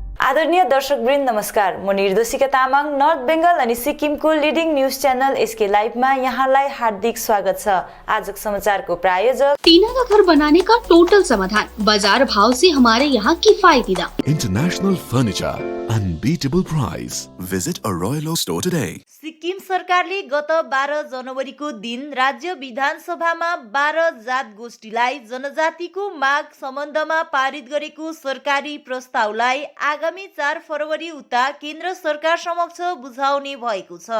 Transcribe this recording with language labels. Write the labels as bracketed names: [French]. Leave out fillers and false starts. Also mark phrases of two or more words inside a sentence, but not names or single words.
[Nepali] आदरणीय दर्शकवृन्द नमस्कार। म निर्दोषिका तामाङ नर्थ बेंगल अनि सिक्किमको [English] leading news channel [Nepali] एसके लाइभमा यहाँलाई हार्दिक स्वागत छ। आजको समाचारको प्रायोजक [Hindi] टीना का घर बनाने का टोटल समाधान, बाजार भाव से हमारे यहाँ किफायती दाम, [English] International furniture, unbeatable price. Visit a Royal Oak store today. [Nepali] सिक्किम सरकारले गत 12 जनवरीको दिन राज्य विधानसभामा 12 जात गोष्ठीलाई जनजातिको माग सम्बन्धमा पारित गरेको सरकारी प्रस्तावलाई आगामी 4 फरवरी उता केन्द्र सरकार समक्ष बुझाउने भएको छ।